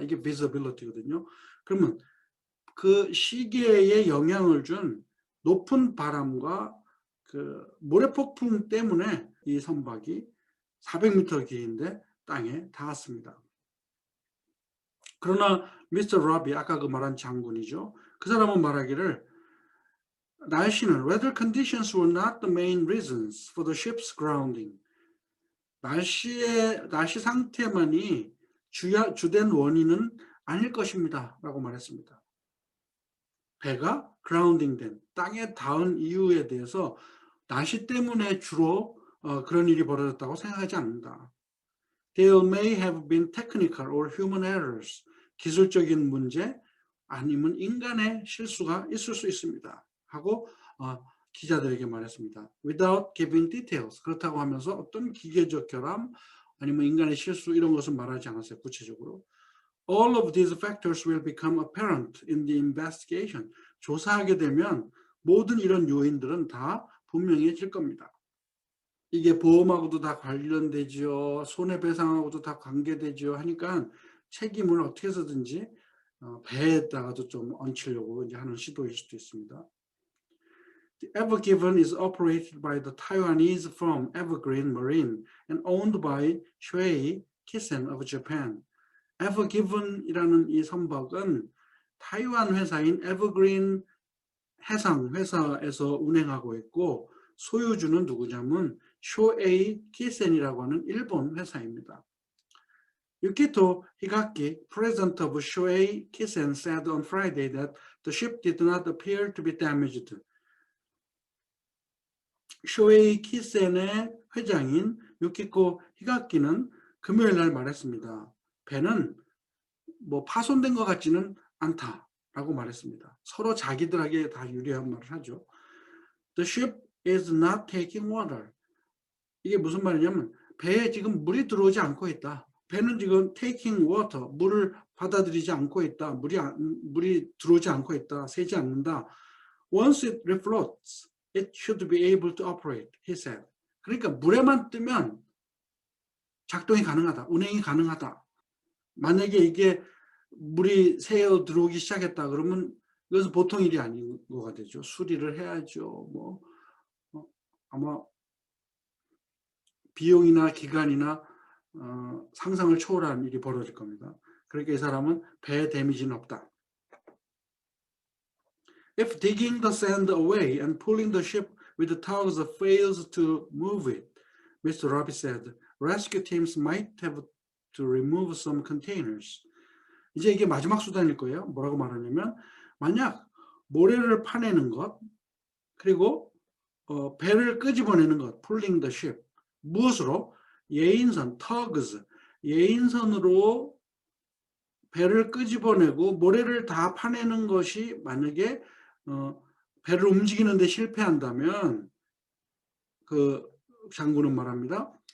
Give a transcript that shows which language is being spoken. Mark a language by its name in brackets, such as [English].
[Korean] 이게 visibility거든요. 그러면 그 시계에 영향을 준 높은 바람과 그 모래폭풍 때문에 이 선박이 400m 길이인데 땅에 닿았습니다. 그러나 미스터 러비, 아까 그 말한 장군이죠. 그 사람은 말하기를 날씨는 [English] weather conditions were not the main reasons for the ship's grounding. [Korean] 날씨 상태만이 주된 원인은 아닐 것입니다. 라고 말했습니다. 배가 grounding된, 땅에 닿은 이유에 대해서 날씨 때문에 주로 그런 일이 벌어졌다고 생각하지 않는다. [English] There may have been technical or human errors. [Korean] 기술적인 문제 아니면 인간의 실수가 있을 수 있습니다. 하고 기자들에게 말했습니다. [English] Without giving details. [Korean] 그렇다고 하면서 어떤 기계적 결함 아니면 인간의 실수 이런 것은 말하지 않았어요. 구체적으로. [English] All of these factors will become apparent in the investigation. [Korean] 조사하게 되면 모든 이런 요인들은 다 분명해질 겁니다. 이게 보험하고도 다 관련되지요. 손해배상하고도 다 관계되지요. 하니까 책임을 어떻게 해서든지 배에다가도 좀 얹히려고 이제 하는 시도일 수도 있습니다. [English] The Ever Given is operated by the Taiwanese firm Evergreen Marine and owned by Shuei Kisen of Japan. [Korean] Ever Given이라는 이 선박은 타이완 회사인 에버그린 해상 회사에서 운행하고 있고 소유주는 누구냐면 쇼에이 키센이라고 하는 일본 회사입니다. [English] Yukito Higaki, president of Shoei Kisen, said on Friday that the ship did not appear to be damaged. [Korean] 쇼에이 키센의 회장인 유키코 히가키는 금요일 날 말했습니다. 배는 뭐 파손된 것 같지는 않다라고 말했습니다. 서로 자기들에게 다 유리한 말을 하죠. [English] The ship is not taking water. [Korean] 이게 무슨 말이냐면 배에 지금 물이 들어오지 않고 있다. 배는 지금 [English] taking water, [Korean] 물을 받아들이지 않고 있다. 물이 들어오지 않고 있다. 새지 않는다. [English] Once it refloats, it should be able to operate, he said. [Korean] 그러니까 물에만 뜨면 작동이 가능하다. 운행이 가능하다. 만약에 이게 물이 새어 들어오기 시작했다 그러면 이것은 보통 일이 아닌 거가 되죠. 수리를 해야죠. 뭐 아마 비용이나 기간이나 상상을 초월한 일이 벌어질 겁니다. 그러니까 이 사람은 배에 데미지는 없다. [English] If digging the sand away and pulling the ship with the tugs fails to move it, Mr. Robbie said, rescue teams might have to remove some containers. [Korean] 이제 이게 마지막 수단일 거예요. 뭐라고 말하냐면 만약 모래를 파내는 것 그리고 배를 끄집어내는 것, [English] pulling the ship. [Korean] 무엇으로? 예인선, tugs, 예인선으로 배를 끄집어내고 모래를 다 파내는 것이 만약에 배를 움직이는데 실패한다면 그 장군은 말합니다.